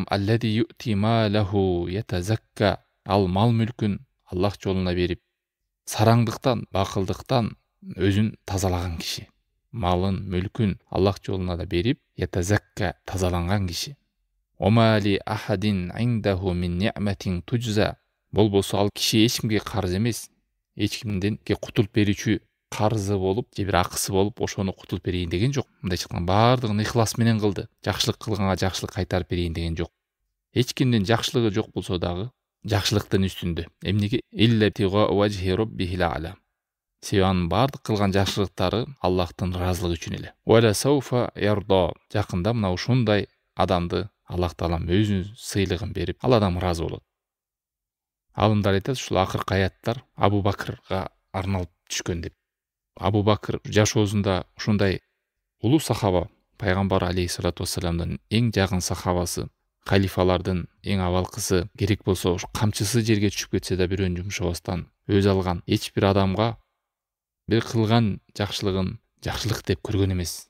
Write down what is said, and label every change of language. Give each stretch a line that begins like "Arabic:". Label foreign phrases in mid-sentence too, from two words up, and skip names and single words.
Arabic: «الذي يؤتي ماله يتزكى»
Kyrgyz: ал мал мүлкүн Аллах жолуна берип, сараңдыктан, бакылдыктан өзүн тазалаган киши. Малын, мүлкүн Аллах жолуна да берип, ятазакка тазаланган киши.
Arabic: «وما لأحد عنده من نعمة تجزى»
Kyrgyz: болбосо ал киши эч кимге карыз эмес, эч кимден кутулуп берүүчү карызы болуп, же бир акысы болуп, ошону кутулуп берейин деген жок. Мындайча айтканда бардыгын ыхлас менен кылды. Жакшылык кылганга жакшылык кайтарып берейин деген жок. Эч кимдин жакшылыгы жок болсо дагы жакшылыктын үстүндө. Эмнеге?
Arabic: «إلا ابتغاء وجه ربه الأعلى».
Kyrgyz: Себеби анын бардык кылган жакшылыктары Аллахтын ыраазылыгы үчүн эле.
Arabic: «ولسوف يرضى»
Kyrgyz: жакында мына ушундай адамды Аллах таалам өзүнүн сыйлыгын берип, ал адам ыраазы болот. Алымдар айтат, ушул акыркы аяттар Абу Бакырга арналып түшкөн деп. Абу Бакыр жашоосунда ушундай улуу сахаба, пайгамбар
Arabic: عليه الصلاة والسلام
Kyrgyz: эң жакын сахабасы, халифалардын эң абалкысы, керек болсо ушу камчысы жерге түшүп кетсе да бирөөнү жумшабастан өз алган эч бир адамга бир кылган жакшылыгын жакшылык деп көргөн эмес.